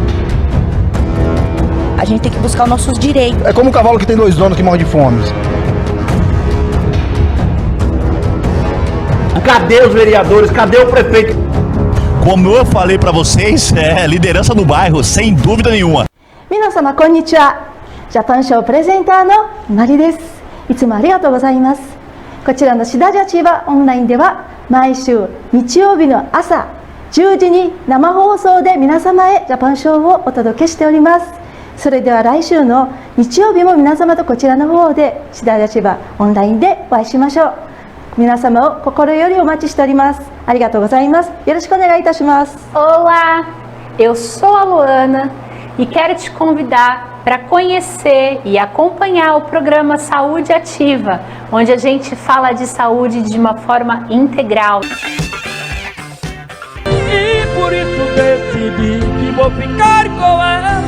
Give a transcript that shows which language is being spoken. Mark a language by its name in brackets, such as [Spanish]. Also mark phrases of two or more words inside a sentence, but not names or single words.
[Portuguese] A gente tem que buscar os nossos direitos. É como um cavalo que tem 2 donos que morre de fome. Cadê os vereadores? Cadê o prefeito? Como eu falei pra vocês, liderança no bairro, sem dúvida nenhuma. [Japanese] 皆様こんにちは。ジャパンショープレゼンターのマリです。いつもありがとうございます。こちらのシダジャ千葉オンラインでは毎週日曜日の朝10時に生放送で皆様へジャパンショーをお届けしております。それでは来週の日曜日も皆様とこちらの方でシダジャ千葉オンラインでお会いしましょう。皆様を心よりお待ちしております。ありがとうございます。よろしくお願いいたします。 [Portuguese] Olá, eu sou a Luana e quero te convidar para conhecer e acompanhar o programa Saúde Ativa, onde a gente fala de saúde de uma forma integral. E por isso decidi que vou ficar com ela.